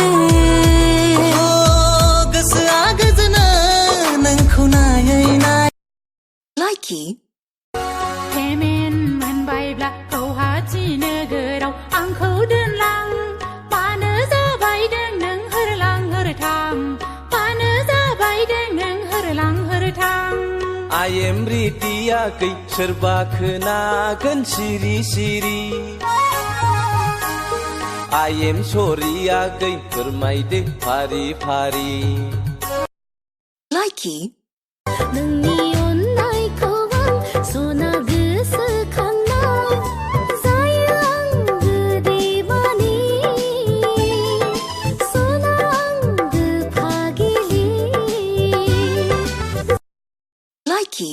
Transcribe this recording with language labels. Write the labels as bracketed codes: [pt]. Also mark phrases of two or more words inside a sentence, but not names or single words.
[brx] गोसोआ गोजोनो नोंखौ नायै नाय लाइकी पेमेन्ट मोनबायब्ला गुवाहाटि नोगोराव आंखौ दोनलां मानो जाबायदों नों होरलां होरथां मानो जाबायदों नों होरलां होरथां [en] I am ready [brx] आगै सोरबा खोनागोन सिरि सिरि [en] I am sorry [brx] आगै फोरमायदो फारि फारि लाइकी नोंनि अननायखौ आं सना गोसोखांनाय जायो आं गोदैबानि सना आंगो फागिलि लाइकी